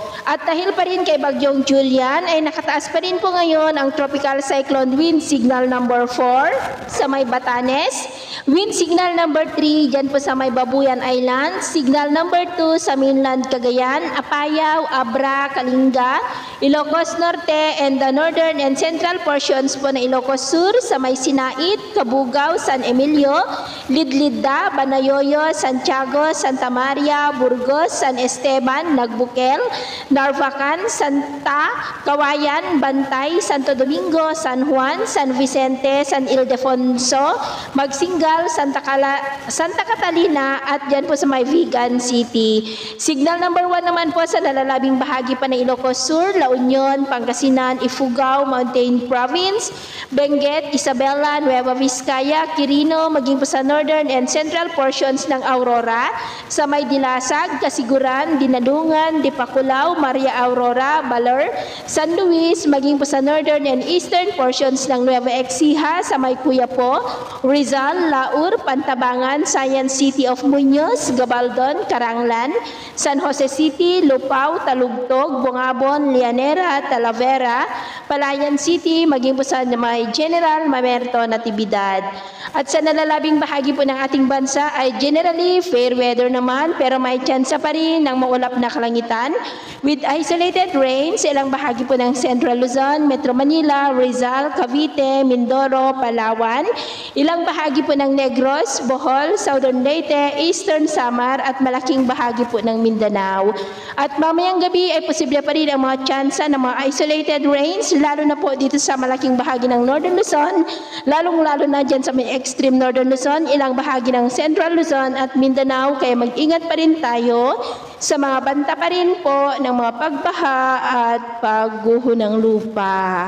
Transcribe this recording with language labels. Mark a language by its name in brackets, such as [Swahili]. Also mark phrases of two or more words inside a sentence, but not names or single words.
[Filipino] At dahil pa rin kay bagyong Julian, ay nakataas pa rin po ngayon ang [English] tropical cyclone wind signal number 4 [Filipino] sa may Batanes, [English] wind signal number 3 [Filipino] dyan po sa may Babuyan Island, [English] signal number 2 [Filipino] sa mainland Cagayan, Apayao, Abra, Kalinga, Ilocos Norte, [English] and the northern and central portions [Filipino] po na Ilocos Sur sa may Sinait, Cabugao, San Emilio, Lidlida, Banayoyo, Santiago, Santa Maria, Burgos, San Esteban, Nagbukel, Narvacan, Santa, Kawayan, Bantay, Santo Domingo, San Juan, San Vicente, San Ildefonso, Magsingal, Santa Catalina at dyan po sa may Vigan City. Signal number 1 naman po sa nalalabing bahagi pa ng Ilocos Sur, La Union, Pangasinan, Ifugao, Mountain Province, Benguet, Isabela, Nueva Vizcaya, Quirino, maging po sa [English] northern and central portions [Filipino] ng Aurora, sa may Dilasag, Kasiguran, Dinadungan, Dipakulaw, Maria Aurora, Baler, San Luis, maging po sa [English] northern and eastern portions [Filipino] ng Nueva Ecija, sa may Cuyapo, Rizal, Laur, Pantabangan, Science City of Muñoz, Gabaldon, Caranglan, San Jose City, Lupao, Talugtog, Bungabon, Lianera, Talavera, Palayan City, maging po sa may General Mamerto, Natividad. At sa nalalabing bahagi po ng ating bansa ay [English] generally fair weather [Filipino] naman pero may tsansa pa rin ng maulap na kalangitan [English] with isolated rain [Filipino] sa ilang bahagi po ng Central Luzon, Metro Manila, Rizal, Cavite, Mindoro, Palawan, ilang bahagi po ng Negros, Bohol, Southern Leyte, Eastern Samar at malaking bahagi po ng Mindanao. At mamayang gabi ay posible pa rin ang mga tsansa ng mga [English] isolated rains [Filipino] lalo na po dito sa malaking bahagi ng Northern Luzon, lalong-lalo na dyan sa may extreme Northern Luzon, ilang bahagi ng Central Luzon at Mindanao, kaya mag-ingat pa rin tayo sa mga banta pa rin po ng mga pagbaha at pagguho ng lupa.